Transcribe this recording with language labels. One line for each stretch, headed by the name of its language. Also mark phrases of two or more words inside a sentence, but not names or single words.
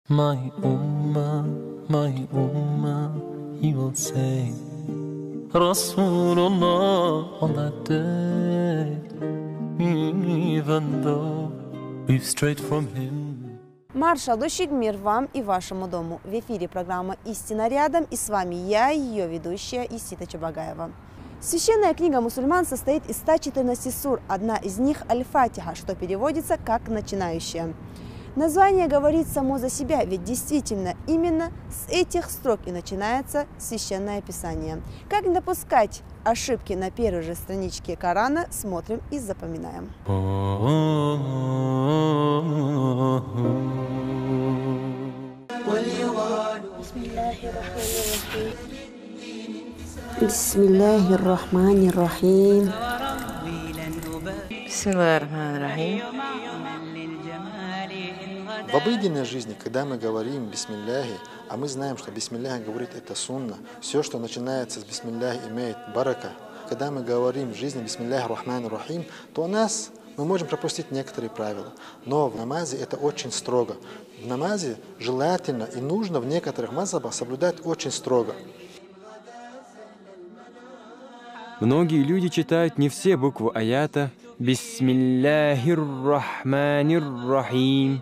English: My Ummah, he will say, Rasulullah on that day, even though we've strayed from him.
Russian: Маршал Дощик, мир вам и вашему дому. В эфире программа «Истина рядом», и с вами я, ее ведущая Исита Чабагаева. Священная книга мусульман состоит из 114 сур, одна из них Аль-Фатиха, что переводится как «начинающая». Название говорит само за себя, ведь действительно именно с этих строк и начинается Священное Писание. Как не допускать ошибки на первой же страничке Корана, смотрим и запоминаем.
Arabic: بسم الله الرحمن الرحيم. بسم الله الرحمن الرحيم.
Russian: В обыденной жизни, когда мы говорим «бисмилляхи», а мы знаем, что «бисмиллях» говорит это сунна, все, что начинается с «бисмиллях», имеет барака. Когда мы говорим в жизни
Arabic: «بسم الله الرحمن الرحيم»,
Russian: то мы можем пропустить некоторые правила. Но в намазе это очень строго. В намазе желательно и нужно в некоторых мазхабах соблюдать очень строго. Многие люди читают не все буквы аята
Arabic: «بسم الله الرحمن الرحيم».